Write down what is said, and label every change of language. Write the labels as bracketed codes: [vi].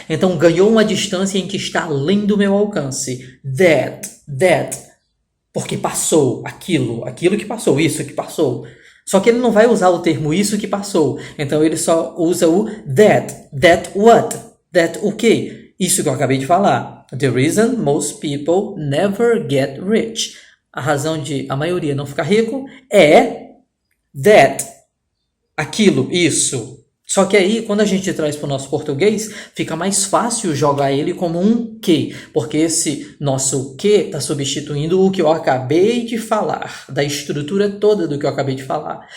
[pt] Então, ganhou uma distância em que está além do meu alcance. That. Porque passou aquilo que passou, isso que passou. Só que ele não vai usar o termo isso que passou. Então, ele só usa o that. [en] That what? [pt] That o quê? Isso que eu acabei de falar. [en] The reason most people never get rich. [pt] A razão de a maioria não ficar rico é that. Aquilo, isso. Só que aí, quando a gente traz para o nosso português, fica mais fácil jogar ele como um que, porque esse nosso que está substituindo o que eu acabei de falar, da estrutura toda do que eu acabei de falar.